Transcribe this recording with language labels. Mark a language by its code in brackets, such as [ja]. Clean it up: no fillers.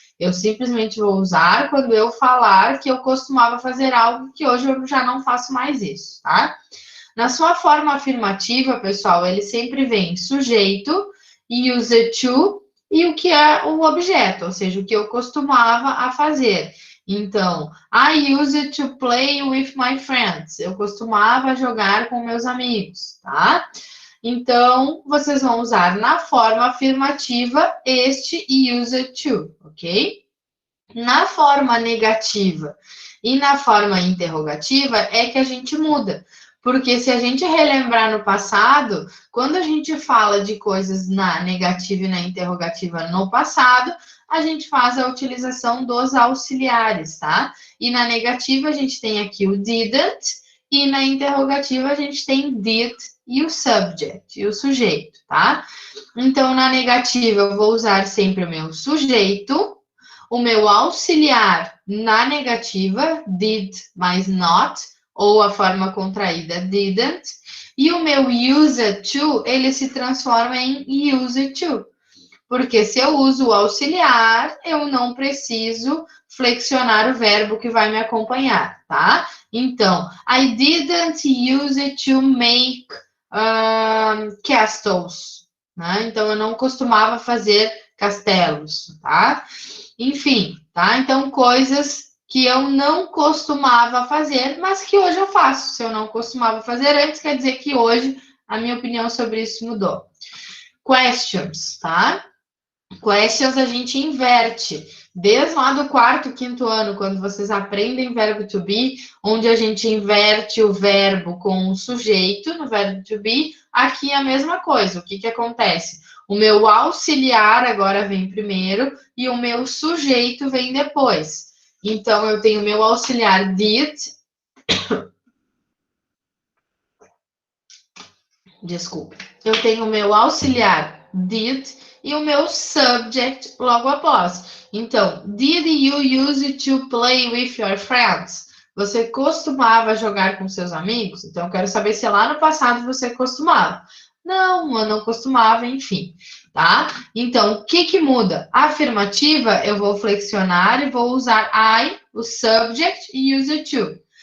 [pt] Eu simplesmente vou usar quando eu falar que eu costumava fazer algo que hoje eu já não faço mais isso, tá? Na sua forma afirmativa, pessoal, ele sempre vem sujeito, use to e o que é o objeto, ou seja, o que eu costumava a fazer. [en] Então, I used to play with my friends. [pt] Eu costumava jogar com meus amigos, tá? Então, vocês vão usar na forma afirmativa este used to, ok? Na forma negativa e na forma interrogativa é que a gente muda. Porque se a gente relembrar no passado, quando a gente fala de coisas na negativa e na interrogativa no passado, a gente faz a utilização dos auxiliares, tá? E na negativa a gente tem aqui o didn't, e na interrogativa a gente tem did e o subject, e o sujeito, tá? Então, na negativa eu vou usar sempre o meu sujeito, o meu auxiliar na negativa, did mais not, ou a forma contraída didn't, e o meu use to, ele se transforma em use to. Porque se eu uso o auxiliar, eu não preciso flexionar o verbo que vai me acompanhar, tá? [en] Então, I didn't use it to make castles, né? [pt] Então, eu não costumava fazer castelos, tá? Enfim, tá? Então, coisas que eu não costumava fazer, mas que hoje eu faço. Se eu não costumava fazer antes, quer dizer que hoje a minha opinião sobre isso mudou. Questions, tá? Questions a gente inverte. Desde lá do quarto, quinto ano, quando vocês aprendem verbo to be, onde a gente inverte o verbo com o sujeito no verbo to be, aqui é a mesma coisa. O que acontece? O meu auxiliar agora vem primeiro e o meu sujeito vem depois. Então, eu tenho o meu auxiliar did. Desculpe. Eu tenho o meu auxiliar did e o meu subject logo após. [en] Então, did you use to play with your friends? [pt] Você costumava jogar com seus amigos? Então, eu quero saber se lá no passado você costumava. Não, eu não costumava, enfim, tá? Então, o que muda? A afirmativa, eu vou flexionar e vou usar I, o subject, e use to.